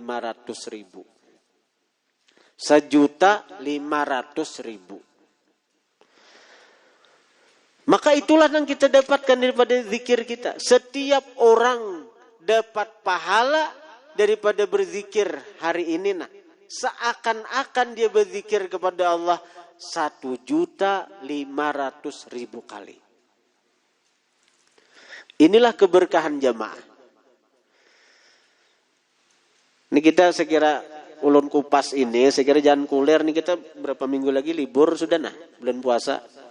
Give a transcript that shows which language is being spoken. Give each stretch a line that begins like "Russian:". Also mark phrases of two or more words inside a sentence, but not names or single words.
Indonesian: 1.500.000. Maka itulah yang kita dapatkan daripada zikir kita. Setiap orang dapat pahala daripada berzikir hari ini nah. Seakan-akan dia berzikir kepada Allah 1.500.000 kali. Inilah keberkahan jamaah. Ini kita sekira ulun kupas ini, sekira jangan kuler nih kita berapa minggu lagi libur sudah nah, bulan puasa.